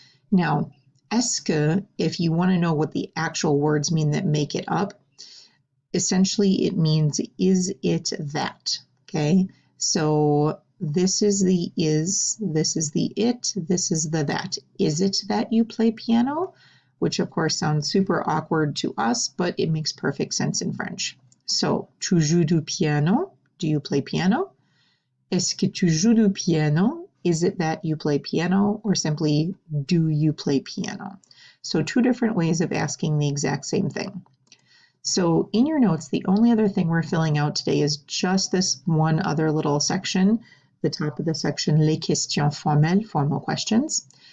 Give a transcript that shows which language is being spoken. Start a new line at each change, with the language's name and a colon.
English: Now, est-ce que, if you want to know what the actual words mean that make it up, essentially it means is it that, okay? So this is the is, this is the it, this is the that. Is it that you play piano? Which of course sounds super awkward to us, but it makes perfect sense in French. So,
French: tu joues du piano?
English: Do you play piano?
French: Est-ce que tu joues du piano?
English: Is it that you play piano? Or simply, do you play piano? So two different ways of asking the exact same thing. So in your notes, the only other thing we're filling out today is just this one other little section, the top of the section,
French: les questions formelles,
English: formal questions.